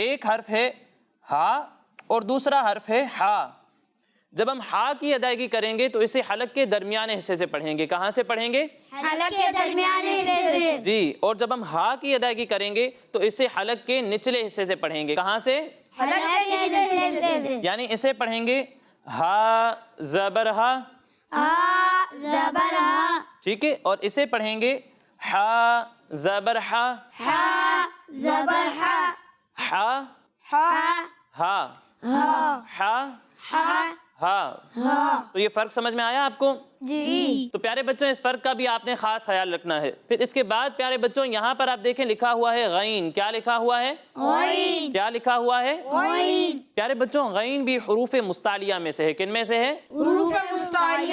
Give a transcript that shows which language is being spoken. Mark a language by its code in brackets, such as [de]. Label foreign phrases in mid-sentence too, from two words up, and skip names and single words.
[ur] ایک حرف ہے ہا اور دوسرا حرف ہے ہا۔ جب ہم ہا کی ادائیگی کریں گے تو اسے حلق کے درمیانے حصے سے پڑھیں گے. کہاں سے پڑھیں گے؟ حلق کے درمیانے سے. جی. اور جب ہم ہا کی ادائیگی کریں گے تو اسے حلق کے نچلے حصے سے پڑھیں گے. کہاں سے؟ حلق کے نچلے سے. یعنی اسے پڑھیں گے ہا زبر ہا. ہا زبر ہا. ٹھیک ہے. اور اسے پڑھیں گے ہا زبر ہا. ہا زبر ہا. ہا ہا ہا ہا ہا ہا. تو یہ فرق سمجھ میں آیا آپ کو؟ جی. تو پیارے بچوں اس فرق کا بھی آپ نے خاص خیال رکھنا ہے. پھر اس کے بعد پیارے بچوں یہاں پر آپ دیکھیں لکھا ہوا ہے غین. کیا لکھا ہوا ہے؟ غین. کیا لکھا ہوا ہے؟ غین. پیارے بچوں غین بھی حروف مستعلیہ میں سے ہے. کن میں سے ہے؟ حروف مستعلیہ.